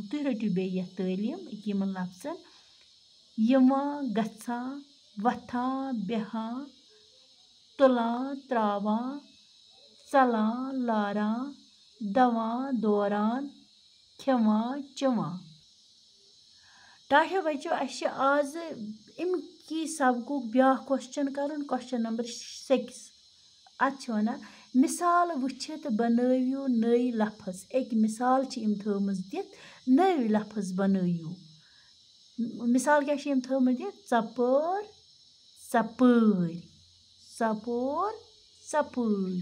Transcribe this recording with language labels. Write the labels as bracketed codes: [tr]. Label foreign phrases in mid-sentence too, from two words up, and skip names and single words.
[ks] तुह रटियो बे यह तालीम यमन लफ्जन यिवां गछां वथां बिहां तुलां त्रावां चलां लारां दवां दौरान खेवां चवां। टाठियो बच्चों आज इमकी सबको ब्या क्वेश्चन करन [en] question number 6 [ks] अत वन मिसाल वुचित बनवियो नई लफ्ज। एक मिसाल इम थमज दित नई लफ्ज बनवियो। मिसाल क्या इम थमज दित चपर चपर चपोर चपर।